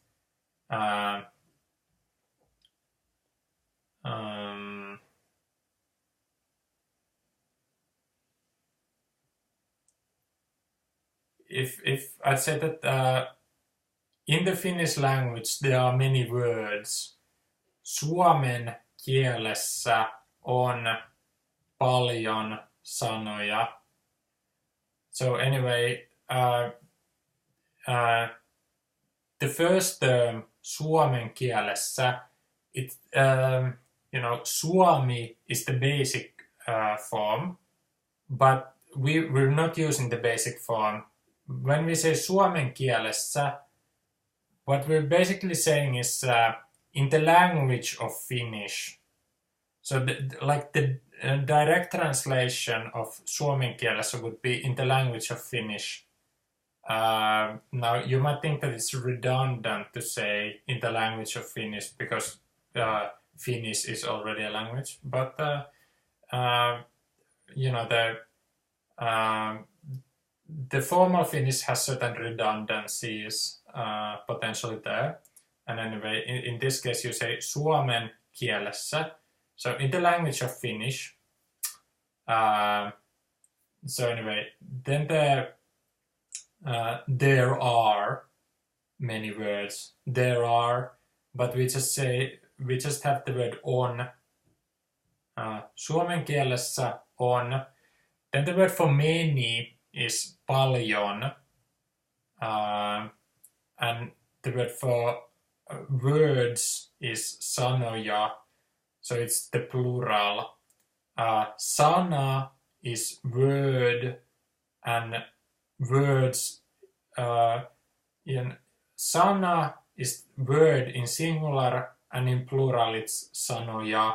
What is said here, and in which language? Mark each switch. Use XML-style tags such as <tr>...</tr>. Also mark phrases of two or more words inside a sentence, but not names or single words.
<en>If I say that in the Finnish language there are many words</en> <fi>suomen kielessä on paljon sanoja.</fi> <en>So anyway, the first term</en> <fi>suomen kielessä,</fi> <en>Suomi is the basic form, but we're not using the basic form. When we say</en> <fi>suomen kielessä,</fi> <en>what we're basically saying is in the language of Finnish. So the direct translation of</en> <fi>suomen kielessä</fi> <en>would be in the language of Finnish. Now you might think that it's redundant to say in the language of Finnish because Finnish is already a language, but the formal Finnish has certain redundancies potentially there. And anyway, in this case you say</en> <fi>suomen kielessä.</fi> <en>So in the language of Finnish. So anyway, then there are many words. There are, but we just have the word on.</en> <fi>Suomen kielessä on.</fi> <en>Then the word for many is paljon. And the word for words is sanoja. So it's the plural. Sana is word, and words sana is word in singular, and in plural it's sanoja.</en>